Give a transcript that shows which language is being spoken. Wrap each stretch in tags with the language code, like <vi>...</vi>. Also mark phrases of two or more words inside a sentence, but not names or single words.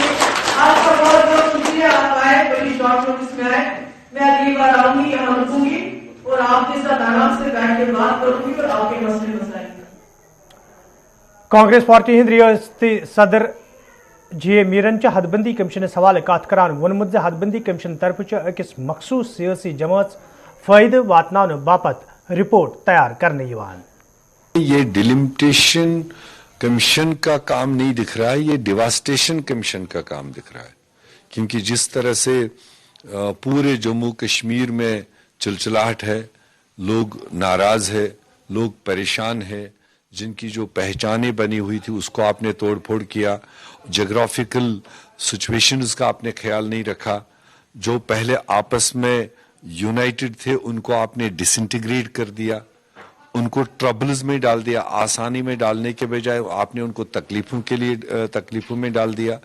<hi>आपका बहुत बहुत शुक्रिया, आप आए, बड़ी शॉर्ट नोटिस में आए। मैं अगली बार आऊंगी, यहाँ रुकूंगी और आपके साथ आराम से बैठ के बात करूंगी और आपके मसले मसाइल।</hi> <ks>कांग्रेस पार्टी हिंद रियासती सदर G.A. मीरन हदबंदी कमीशन हवाले कत करान वोनमुत हदबंदी कमीशन तरफ अकिस मखसूस सियासी जमात फायदे वातनाने बापत रिपोर्ट तैयार करने यवान।</ks> <hi>ये</hi> <en>delimitation commission</en> <hi>का काम नहीं दिख रहा है, ये</hi> <en>devastation commission</en> <hi>का काम दिख रहा है, क्योंकि जिस तरह से पूरे जम्मू कश्मीर में चिलचिलाहट है, लोग नाराज है, लोग परेशान है, जिनकी जो पहचानें बनी हुई थी उसको आपने तोड़ फोड़ किया,</hi> <en>geographical situations</en> <hi>का आपने ख्याल नहीं रखा, जो पहले आपस में यूनाइटेड थे उनको आपने डिसइंटीग्रेट कर दिया, उनको ट्रबल्स में डाल दिया, आसानी में डालने के बजाय आपने उनको तकलीफों में डाल दिया।</hi>